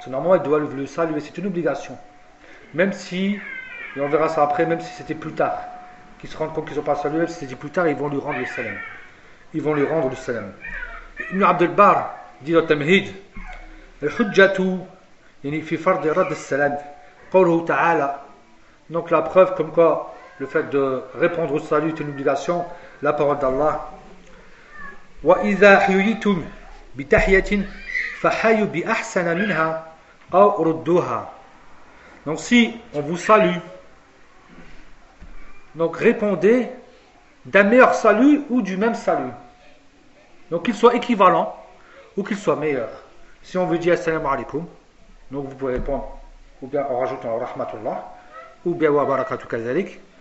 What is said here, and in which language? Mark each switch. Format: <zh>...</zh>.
<fr>C'est normal, ils doivent le saluer, c'est une obligation. Même si, et on verra ça après, même si c'était plus tard, qu'ils se rendent compte qu'ils n'ont pas salué, si c'était plus tard, ils vont lui rendre le salam. Ils vont lui rendre le salam. Ibn Abdelbar dit dans le Tamhid, «</fr> <ar>Al-Hujjatu, yani fi fard rad al-salam, qawluhu ta'ala.</ar> <fr>» Donc la preuve comme quoi le fait de répondre au salut est une obligation, la parole d'Allah.</fr> <ar>وإذا حييتم بتحية فحيوا بأحسن منها أو ردوها.</ar> <fr>Donc si on vous salue, donc répondez d'un meilleur salut ou du même salut. Donc qu'il soit équivalent ou qu'il soit meilleur. Si on veut dire assalamu alaikum, donc vous pouvez répondre ou bien en rajoutant rahmatullah ou bien wa barakatuh kazalik.</fr>